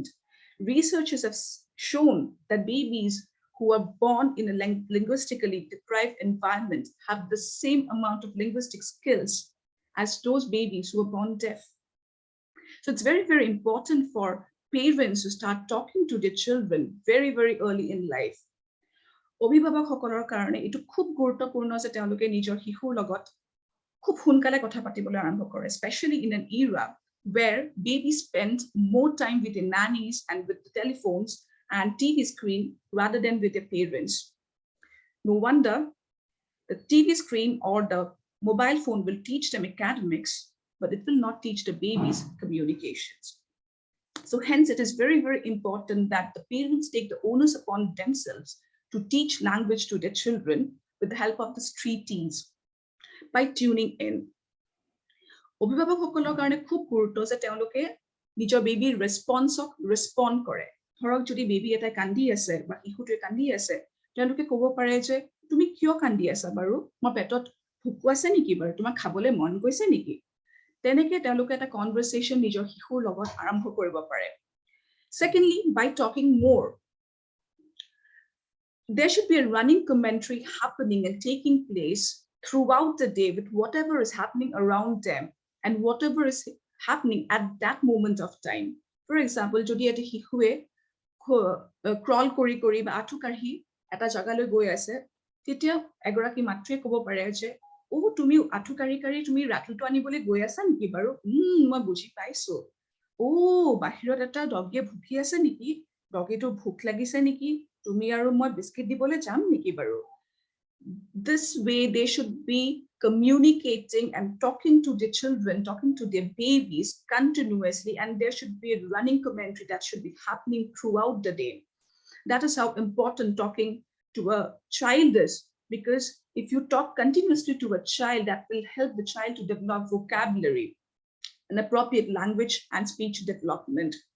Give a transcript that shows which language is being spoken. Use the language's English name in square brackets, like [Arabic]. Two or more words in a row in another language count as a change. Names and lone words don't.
[English] Researchers have shown that babies who are born in a linguistically deprived environment have the same amount of linguistic skills as those babies who are born deaf. So it's very, very important for parents to start talking to their children very, very early in life. [Assamese] অভিভাৱকসকলৰ কাৰণে এইটো খুব গুৰুত্বপূৰ্ণ যে তেওঁলোকে নিজৰ শিশুৰ লগত খুব সোনকালে কথা পাতিবলৈ আৰম্ভ কৰে, [English] especially in an era where babies spend more time with their nannies and with the telephones and TV screen rather than with their parents. No wonder the TV screen or the mobile phone will teach them academics, but it will not teach the babies communications. So hence it is very, very important that the parents take the onus upon themselves to teach language to their children with the help of the street teens by tuning in. [Assamese] অভিভাৱকসকলৰ কাৰণে খুব গুৰুত্ব যে তেওঁলোকে নিজৰ বেবীৰ ৰেছপন্সক ৰেছপন্ড কৰে। ধৰক যদি বেবী এটাই কান্দি আছে বা শিশুটোৱে কান্দি আছে, তেওঁলোকে ক'ব পাৰে যে তুমি কিয় কান্দি আছা বাৰু, মোৰ পেটত ভোক আছে নেকি বাৰু, তোমাক খাবলৈ মন গৈছে নেকি? তেনেকে তেওঁলোকে এটা কনভাৰচেশ্যন নিজৰ শিশুৰ লগত আৰম্ভ কৰিব পাৰে। [English] Secondly, by talking more, there should be a running commentary happening and taking place throughout the day with whatever is happening around them and whatever is happening at that moment of time. For example, [Assamese] যদি এটা শিশুৱে ক্ৰল কৰি বা আঁঠু কাঢ়ি এটা জাগালৈ গৈ আছে, তেতিয়া এগৰাকী মাতৃয়ে ক'ব পাৰে যে তুমি আঁঠু কাঢ়ি তুমি ৰাতিটো আনিবলৈ গৈ আছা নেকি বাৰু? মই বুজি পাইছো। বাহিৰত এটা ডগিয়ে ভুকি আছে নেকি? ডগিটো ভোক লাগিছে নেকি? তুমি আৰু মই বিস্কিট দিবলৈ যাম নেকি বাৰু? [English] This way they should be communicating and talking to their children, talking to their babies continuously, and there should be a running commentary that should be happening throughout the day. That is how important talking to a child is, because if you talk continuously to a child, that will help the child to develop vocabulary and appropriate language and speech development.